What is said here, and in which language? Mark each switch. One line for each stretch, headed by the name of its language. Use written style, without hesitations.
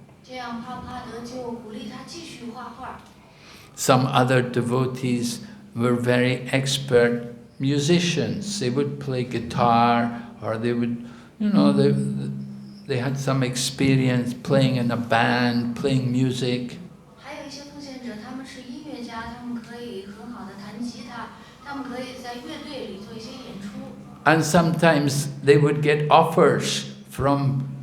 Chinese: 这样，帕布帕德就鼓励他继续画画。
English: Some other devotees were very expert musicians. They would play guitar, or they would, you know, they had some experience playing in a band, playing music.
Chinese: 还有一些奉献者，他们是音乐家，他们可以很好的弹吉他，他们可以在乐队里做一些演出。
English: And sometimes they would get offers from